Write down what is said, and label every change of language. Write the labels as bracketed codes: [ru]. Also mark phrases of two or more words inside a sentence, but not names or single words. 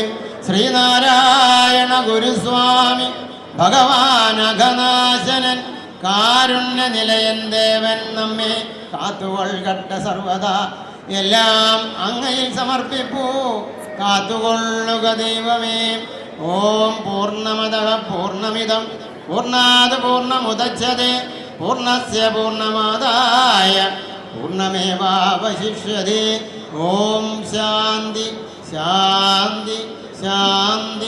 [ml] ശ്രീനാരായണ ഗുരുസ്വാമി ഭഗവാൻ അഘനാശനൻ കാരുണ്യ നിലയൻ ദേവൻ നമ്മെ കാത്തുകൊള്ളട്ടെ സർവദാ. എല്ലാം അങ്ങയിൽ സമർപ്പിപ്പൂ കാത്തുകൊള്ളുക ദൈവമേ. [sa] ॐ पूर्णमदः पूर्णमिदं पूर्णात् पूर्णमुदच्यते पूर्णस्य पूर्णमादाय पूर्णमेवावशिष्यते. ॐ शान्ति शान्ति शान्ति.